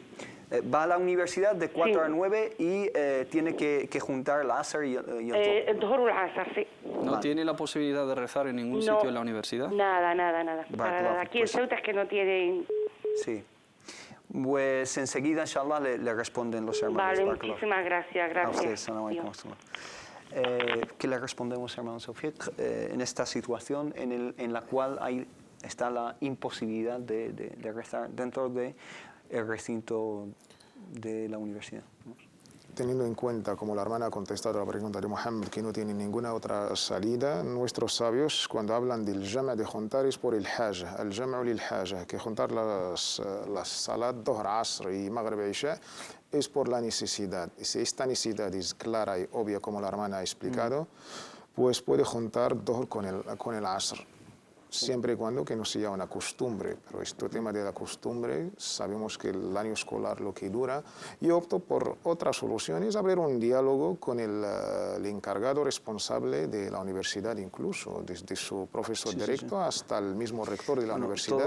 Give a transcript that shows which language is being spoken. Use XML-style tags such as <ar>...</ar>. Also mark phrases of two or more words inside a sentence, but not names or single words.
<es>Va a la universidad de 4 a 9 y tiene que juntar la asar y el 2 horas las asar, sí. ¿No tiene la posibilidad de rezar en ningún sitio en la universidad? Nada. Para aquí en Ceuta es que no tienen... Sí. Pues enseguida, inshallah, le responden los hermanos. Vale, muchísimas gracias. A ustedes,</es> <ar>سلام عليكم.</ar> <es>¿Qué le respondemos, hermano Sofiet, en esta situación en la cual está la imposibilidad de rezar dentro del recinto de la universidad? Teniendo en cuenta, como la hermana ha contestado a la pregunta de Mohammed, que no tiene ninguna otra salida, nuestros sabios, cuando hablan del jama' de juntar, es por el haja, el</es> <ar>الجمع للحاجة,</ar> <es>que juntar las salat, Dhuhr, Asr y Maghrib y Isha, es por la necesidad. Y si esta necesidad es clara y obvia, como la hermana ha explicado, pues puede juntar Dhuhr con el Asr. Siempre y cuando que no sea una costumbre, pero este tema de la costumbre, sabemos que el año escolar lo que dura, y opto por otras soluciones, abrir un diálogo con el encargado responsable de la universidad, incluso, desde su profesor directo hasta el mismo rector de la universidad.</es>